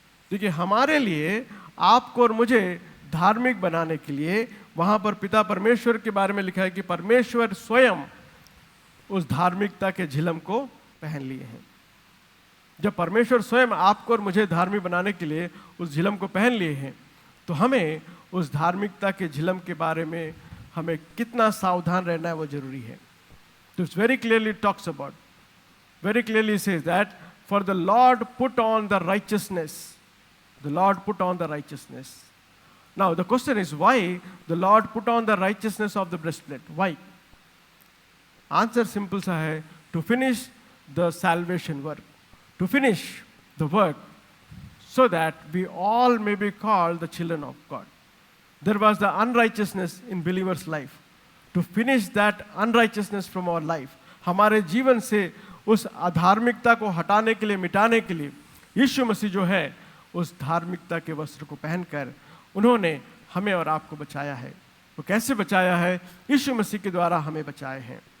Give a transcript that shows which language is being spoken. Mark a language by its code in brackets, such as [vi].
[hi] देखिए हमारे लिए, आपको और मुझे धार्मिक बनाने के लिए वहां पर पिता परमेश्वर के बारे में लिखा है कि परमेश्वर स्वयं उस धार्मिकता के झिलम को पहन लिए हैं। जब परमेश्वर स्वयं आपको और मुझे धार्मिक बनाने के लिए उस झिलम को पहन लिए हैं, तो हमें उस धार्मिकता के झिलम के बारे में हमें कितना सावधान रहना है वो जरूरी है। [en] तो it's very clearly talks about, very clearly says that for the Lord put on the righteousness. The Lord put on the righteousness. Now the question is, why the Lord put on the righteousness of the breastplate? Why? Answer simple [hi] सा है, [en] to finish the salvation work, to finish the work so that we all may be called the children of God. There was the unrighteousness in believer's life. To finish that unrighteousness from our life, [hi] हमारे जीवन से उस अधार्मिकता को हटाने के लिए, मिटाने के लिए यीशु मसीह जो है उस धार्मिकता के वस्त्र को पहनकर उन्होंने हमें और आपको बचाया है। वो कैसे बचाया है? यीशु मसीह के द्वारा हमें बचाए हैं।